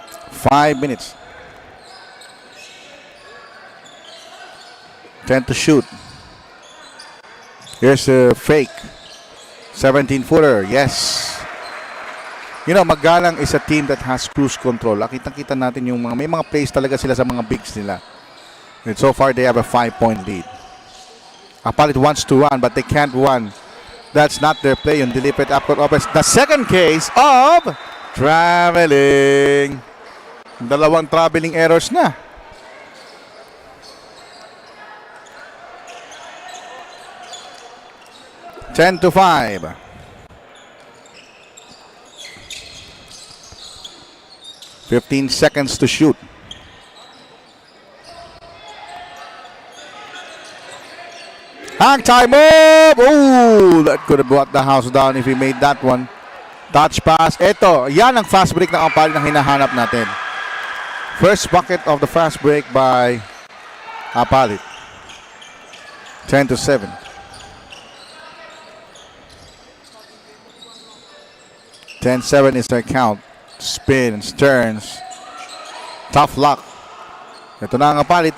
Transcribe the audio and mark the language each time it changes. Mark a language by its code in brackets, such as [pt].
[en] Five minutes. 10 to shoot. Here's a fake. 17-footer. Yes. You know, Magalang is a team that has cruise control. [tl] Nakita natin yung may mga plays talaga sila sa mga bigs nila. [en] And so far, they have a 5-point lead. APALIT wants to run, but they can't run. That's not their play on deliberate upcourt offense. The second case of traveling. [tl] Dalawang traveling errors na. [en] Ten to 5. Fifteen seconds to shoot. Hang time move! Ooh, that could have brought the house down if he made that one. Touch pass. [tl] Ito, yan ang fast break ng APALIT na hinahanap natin. [en] First bucket of the fast break by APALIT. 10 to 7. 10-7 is their count. Spins, turns. Tough luck. [tl] Ito na ang APALIT.